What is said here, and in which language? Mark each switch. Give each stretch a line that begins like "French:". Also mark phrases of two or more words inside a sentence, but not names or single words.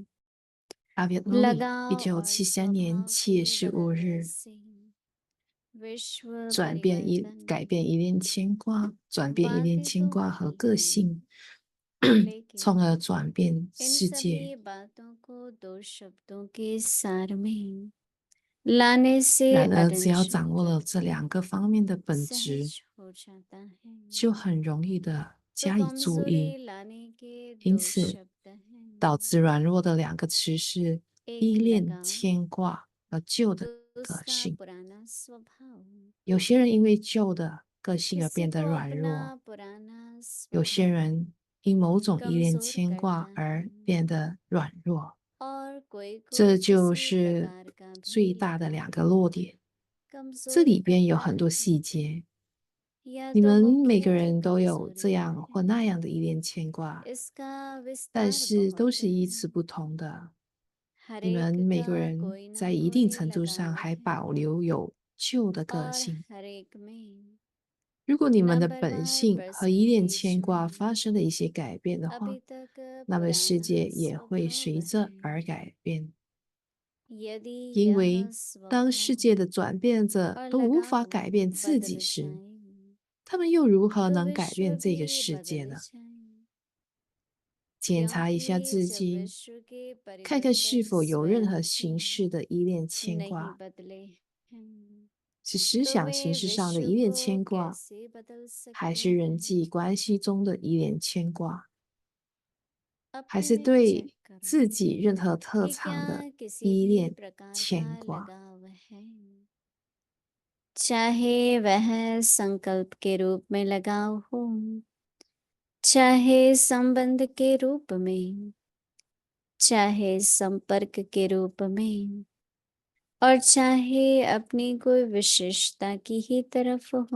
Chinese: 阿别努里，
Hindi: लगाव 1973 और
Chinese: 年
Hindi: स्वभाव
Chinese: 7月
Hindi: के 15 बदलने
Chinese: 日，
Hindi: से विश्व
Chinese: 转变依
Hindi: परिवर्तन
Chinese: 改变依恋牵挂，转变依恋
Hindi: बातें
Chinese: 牵
Hindi: तो
Chinese: 挂
Hindi: हुई
Chinese: 和个
Hindi: हैं,
Chinese: 性，
Hindi: लेकिन
Chinese: 从而转变
Hindi: इन
Chinese: 世
Hindi: सभी
Chinese: 界。
Hindi: बातों को 2 शब्दों के सार में लाने से
Chinese: 然而，只要
Hindi: अदंश
Chinese: 掌握了这2个方面的本质，
Hindi: सहज हो जाता है।
Chinese: 就很容易的
Hindi: तो
Chinese: 加以注
Hindi: कमजोरी
Chinese: 意。
Hindi: लाने के
Chinese: 因 2 此，
Hindi: शब्द हैं,
Chinese: 导致软弱的2个词是
Hindi: एक
Chinese: 依恋、
Hindi: लगाव,
Chinese: 牵挂和旧的个
Hindi: दूसरा
Chinese: 性。
Hindi: पुराना स्वभाव।
Chinese: 有些人因为旧的个性而
Hindi: किसी
Chinese: 变得
Hindi: को
Chinese: 软
Hindi: अपना
Chinese: 弱，
Hindi: पुराना
Chinese: 有些
Hindi: स्वभाव
Chinese: 人因某种依恋
Hindi: कमजोर
Chinese: 牵
Hindi: करता
Chinese: 挂而
Hindi: है,
Chinese: 变得软弱。
Hindi: और कोई
Chinese: 这
Hindi: कोई
Chinese: 就
Hindi: किसी
Chinese: 是
Hindi: प्रकार का
Chinese: 最
Hindi: भी
Chinese: 大的2个弱点。这
Hindi: कमजोर
Chinese: 里边有
Hindi: करता
Chinese: 很多
Hindi: है,
Chinese: 细节，
Hindi: या
Chinese: 你
Hindi: तो
Chinese: 们每
Hindi: मुख्य
Chinese: 个人都有这
Hindi: कमजोरी
Chinese: 样或
Hindi: है।
Chinese: 那样的依恋牵挂，
Hindi: इसका
Chinese: 但
Hindi: विस्तार
Chinese: 是都
Hindi: बहुत
Chinese: 是依
Hindi: है,
Chinese: 次不同的。
Hindi: हर
Chinese: 你们
Hindi: एक
Chinese: 每
Hindi: का
Chinese: 个人
Hindi: कोई ना
Chinese: 在一定
Hindi: कोई
Chinese: 程度上
Hindi: लगाव
Chinese: 还
Hindi: है,
Chinese: 保留有旧的个
Hindi: और
Chinese: 性。
Hindi: हर एक में
Chinese: 如果你们的
Hindi: नंबर
Chinese: 本
Hindi: बार
Chinese: 性和依恋
Hindi: परसेंटेज
Chinese: 牵挂
Hindi: में
Chinese: 发生了一些改变的话，
Hindi: अभी तक
Chinese: 那么世
Hindi: पुराना
Chinese: 界也会
Hindi: स्वभाव
Chinese: 随着
Hindi: है।
Chinese: 而改变。
Hindi: यदि
Chinese: 因
Hindi: यह
Chinese: 为当世
Hindi: स्वभाव
Chinese: 界的转变者
Hindi: और
Chinese: 都无法
Hindi: लगाव
Chinese: 改变自己
Hindi: बदल
Chinese: 时，
Hindi: जाए
Chinese: 他们又如何
Hindi: तो
Chinese: 能改
Hindi: विश्व
Chinese: 变这个
Hindi: भी
Chinese: 世界
Hindi: बदल
Chinese: 呢？
Hindi: जाए,
Chinese: 检查一下
Hindi: क्योंकि
Chinese: 自
Hindi: जब
Chinese: 己，
Hindi: विश्व के
Chinese: 看看是
Hindi: परिवर्तन
Chinese: 否有任何
Hindi: स्वयं
Chinese: 形
Hindi: ही
Chinese: 式的依恋牵
Hindi: नहीं
Chinese: 挂，
Hindi: बदले हैं,
Chinese: 是思
Hindi: तो
Chinese: 想
Hindi: वे
Chinese: 形式上的
Hindi: विश्व
Chinese: 依恋
Hindi: को
Chinese: 牵挂，
Hindi: कैसे बदल
Chinese: 还
Hindi: सकते
Chinese: 是人
Hindi: हैं?
Chinese: 际关系中的依恋牵挂？ 还
Hindi: अपने
Chinese: 是
Hindi: में चेक
Chinese: 对
Hindi: करो
Chinese: 自己任何特
Hindi: कि
Chinese: 长
Hindi: क्या
Chinese: 的
Hindi: किसी
Chinese: 依
Hindi: भी
Chinese: 恋、
Hindi: प्रकार
Chinese: 牵
Hindi: का
Chinese: 挂？
Hindi: लगाव है, चाहे वह संकल्प के रूप में लगाव हो, चाहे संबंध के रूप में, चाहे संपर्क के रूप में, और चाहे अपनी कोई विशेषता की ही तरफ हो।